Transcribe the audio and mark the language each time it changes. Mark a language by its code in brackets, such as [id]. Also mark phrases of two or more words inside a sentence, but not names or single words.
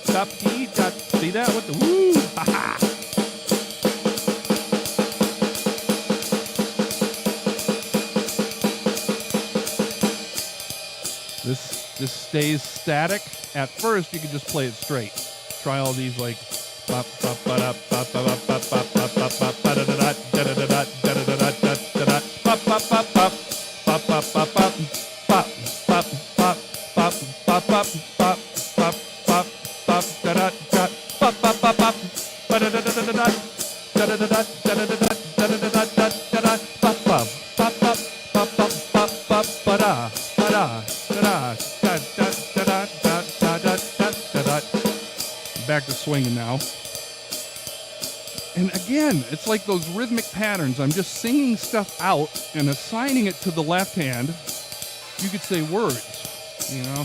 [en] Stop, see that with the woo, ha ha. This stays static. At first, you can just play it straight. Try all these like bop bop ba da bop bop bop bop bop bop bop ba da da da da da da da da da da da da bop bop bop bop bop bop bop bop bop bop bop bop bop bop bop bop bop bop da da da bop bop bop bop ba da da da da da da da da da da da da da da da da da bop bop bop bop bop bop bop bop ba da ba da da da. Back to swinging now. And again, it's like those rhythmic patterns. I'm just singing stuff out and assigning it to the left hand. You could say words, you know.